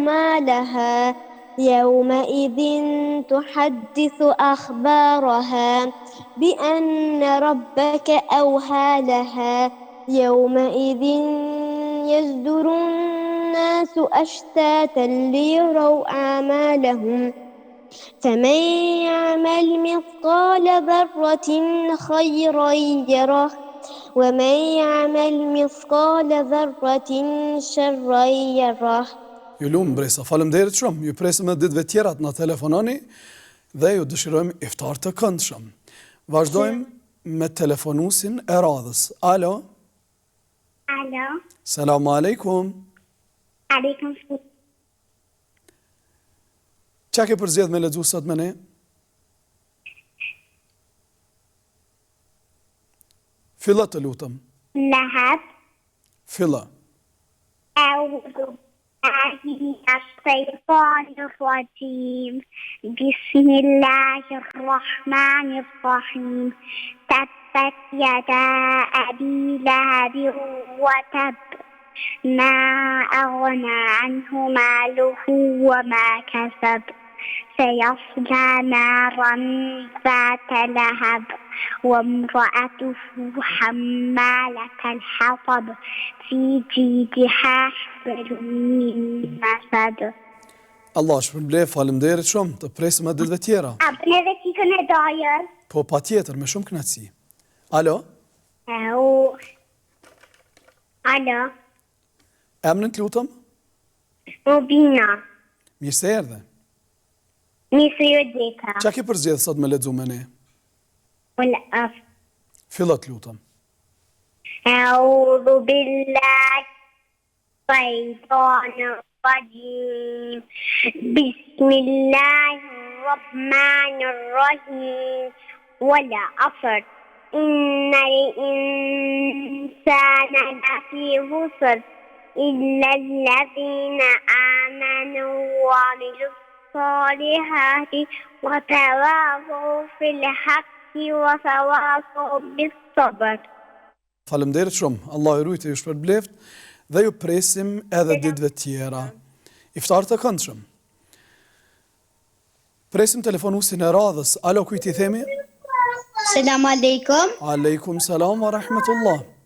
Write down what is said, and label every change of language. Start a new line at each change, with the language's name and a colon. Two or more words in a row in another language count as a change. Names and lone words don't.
Arabic: ما لها يومئذ تحدث أخبارها بأن ربك أوحى لها يومئذ يصدر الناس أشتاتا ليروا أعمالهم فمن يعمل مثقال ذرة خيرا يره ومن يعمل مثقال ذرة شرا يره.
Albanian: Ju lumë Mbresa, faleminderit shumë. Ju presim edhe ditëve tjera të na telefononi dhe ju dëshirojmë iftar të këndshëm. Vazhdojmë me telefonusin e radhës. Alo? Alo.
Arabic: السلام عليكم. عليكم السلام.
Albanian: Qa ke përzgjedh me lexu sot me ne? Filla të lutëm. Lahab. Filla.
Arabic: أعوذ بالله من الشيطان الرجيم بسم الله الرحمن الرحيم تبت يدا أبي لهب وتب ما أغنى عنه ماله وما كسب سيصلى نارا ذات لهب وامرأته حمالة الحطب في جيدها حبل من مسد.
Albanian: Allah shpërblef, faleminderit shumë, të presim edhe ditëve tjera. A bëne dhe qikën e dajër? Po patjetër, me shumë kënaqësi. Alo? Alo? Emrin të lutëm? Mubina. Mirë se erdhe. Mirë ju dita. Qa ke përzgjedh sot me lexu me ne? والأف. Filla të lutëm.
Arabic: أعوذ بالله الشيطان الرجيم بسم الله الرحمن الرحيم والعصر إن الإنسان لفي خسر إلا الذين آمنوا وعملوا الصالحات وتواصوا في الحق وتواصوا بالصبر.
Albanian: Faleminderit shumë. Allah ju rujtë, ju shpërbleft dhe ju presim edhe ditëve tjera. Iftar të këndshëm. Presim telefonusin e radhës. Alo, kujt i themi?
Arabic: السلام عليكم. عليكم السلام ورحمة الله.